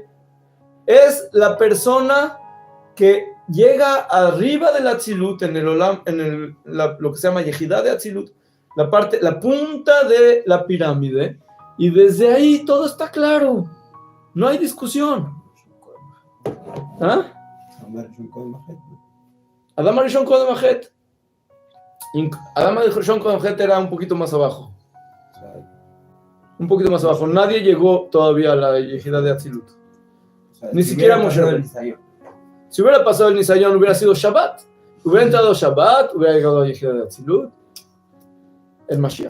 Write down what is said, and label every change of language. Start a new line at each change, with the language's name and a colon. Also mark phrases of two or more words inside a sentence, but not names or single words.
Spanish: Es la persona que llega arriba del Atzilut, lo que se llama Yehidá de Atzilut, la punta de la pirámide, y desde ahí todo está claro. No hay discusión. ¿Ah?
Hebrew: אדם הראשון קודם החטא. אדם הראשון קודם החטא
Spanish: era un poquito más abajo. Un poquito más abajo. Nadie llegó todavía a la Yehidá de Atzilut. Ni siquiera Moshe Rabbeinu. Si hubiera pasado el Nisayon, hubiera sido Shabbat. Hubiera entrado Shabbat, hubiera llegado a la Yehidá de Atzilut. El Mashiach.